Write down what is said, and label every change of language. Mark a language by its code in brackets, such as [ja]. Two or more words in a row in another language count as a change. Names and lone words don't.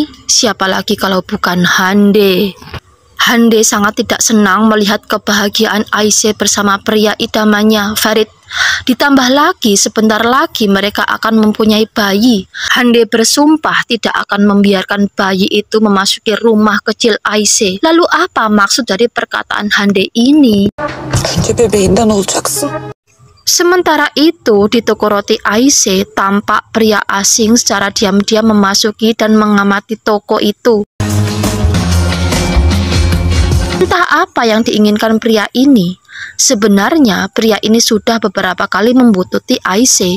[id] Siapa lagi kalau bukan Hande? Hande sangat tidak senang melihat kebahagiaan Aisyah bersama pria idamannya, Ferit. Ditambah lagi, sebentar lagi mereka akan mempunyai bayi. Hande bersumpah tidak akan membiarkan bayi itu memasuki rumah kecil Ayşe. Lalu apa maksud dari perkataan Hande ini? [tr] Önce bebeğinden olacaksın. [id] Sementara itu, di toko roti Ayşe, tampak pria asing secara diam-diam memasuki dan mengamati toko itu. Entah apa yang diinginkan pria ini. Sebenarnya, pria ini sudah beberapa kali membuntuti Ayşe.